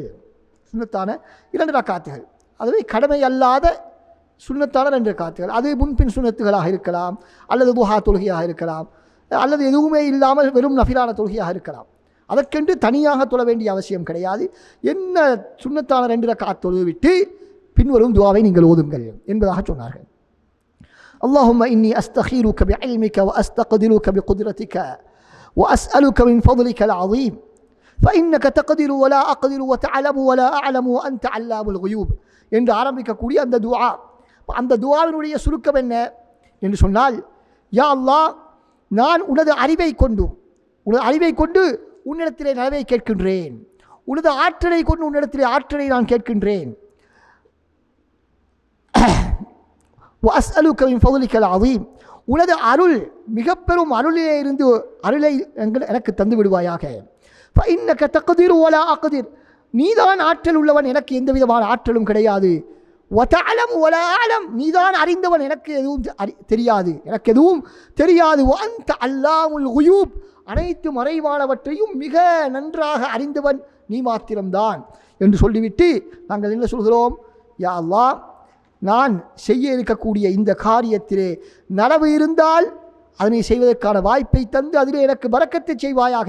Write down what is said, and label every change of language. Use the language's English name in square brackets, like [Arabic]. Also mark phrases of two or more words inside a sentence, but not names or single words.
[Tamil] சுன்னத்தான 2 ரக்காத்துகள், அதுவே கடமை அல்லாத சுன்னத்தான 2 ரக்காத்துகள். அது முன்பின் சுன்னத்துகளாக இருக்கலாம், அல்லது துஹா தொழுகையாக இருக்கலாம், அல்லது எதுவுமே இல்லாமல் வெறும் நஃபிலான தொழுகையாக இருக்கலாம். அதற்கென்று தனியாக தொழ வேண்டிய அவசியம் கிடையாது. என்ன சுன்னத்தான 2 ரக்காத் தொழுதுவிட்டு பின்வரும் துஆவை நீங்கள் ஓதுங்கள் என்பதாக சொன்னார்கள். [Arabic] اللهم إني أستخيرك بعلمك وأستقدرك بقدرتك وأسألك من فضلك العظيم فإنك تقدر ولا أقدر وتعلم ولا أعلم وأنت علام الغيوب [Tamil] என்று ஆரம்பிக்கக்கூடிய அந்த துஆ. அந்த துஆவினுடைய சுருக்கம் என்ன என்று சொன்னால், யா அல்லாஹ், நான் உனது அறிவை கொண்டு உன்னிடத்திலே நலவை கேட்கின்றேன். உனது ஆற்றலை கொண்டு உன்னிடத்திலே ஆற்றலை நான் கேட்கின்றேன். [Arabic] وأسألك من فضلك العظيم, [Tamil] உனது அருள் மிக பெரும் அருளிலே இருந்து அருளை எனக்கு தந்து விடுவாயாக. [Arabic] فإنك تقدر ولا أقدر, [Tamil] நீதான் ஆற்றல் உள்ளவன், எனக்கு எந்த விதமான ஆற்றலும் கிடையாது. [Arabic] وتعلم ولا أعلم, [Tamil] நீதான் அறிந்தவன், எனக்கு எதுவும் தெரியாது. [Arabic] وأنت علام الغيوب, [Tamil] அனைத்து மறைவானவற்றையும் மிக நன்றாக அறிந்தவன் நீ மாத்திரம்தான் என்று சொல்லிவிட்டு நாங்கள் என்ன சொல்கிறோம்? யா அல்லாஹ், நான் செய்ய இருக்கக்கூடிய இந்த காரியத்திலே நலவு இருந்தால் அதனை செய்வதற்கான வாய்ப்பை தந்து அதிலே எனக்கு பரக்கத்தை செய்வாயாக.